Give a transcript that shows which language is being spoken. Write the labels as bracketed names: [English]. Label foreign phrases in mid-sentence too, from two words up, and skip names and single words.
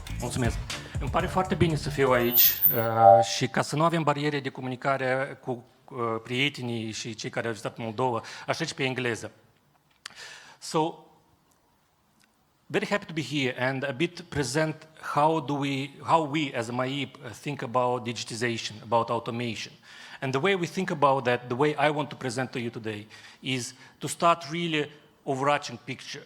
[Romanian] Mulțumesc. Îmi pare foarte bine să fiu aici și ca să nu avem bariere de comunicare cu prietenii și cei care au vizitat Moldova, aș trece pe engleză. [English] So, very happy to be here and a bit present how we as a maib think about digitization, about automation. And the way we think about that, the way I want to present to you today is to start really overarching picture.